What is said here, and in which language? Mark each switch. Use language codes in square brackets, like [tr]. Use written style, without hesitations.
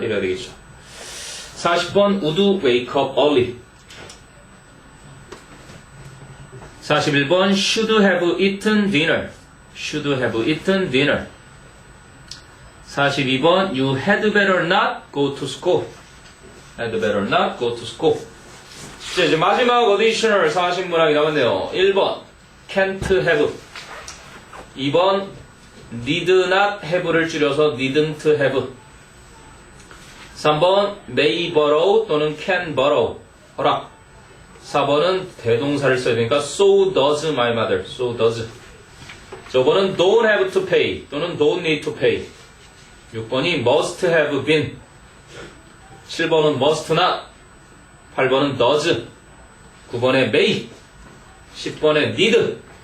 [ko] 이래야 되겠죠. [en] 40번 would wake up early. 41번 should have eaten dinner. Should have eaten dinner. 42번 You had better not go to school. Had better not go to school. [ko] 자, 이제 마지막 어디셔널 사신문항이 남았네요. [en] 1번 can't have. 2번 need not have를 줄여서 needn't have. 3번 may borrow 또는 can borrow. [ko] 허락. 4번은 대동사를 써야 되니까 [en] so does my mother. So does. 저번은 don't have to pay 또는 don't need to pay. 6번이 must have been. 7번은 must not. 8번은 does. 9번에 may. 10번에 need.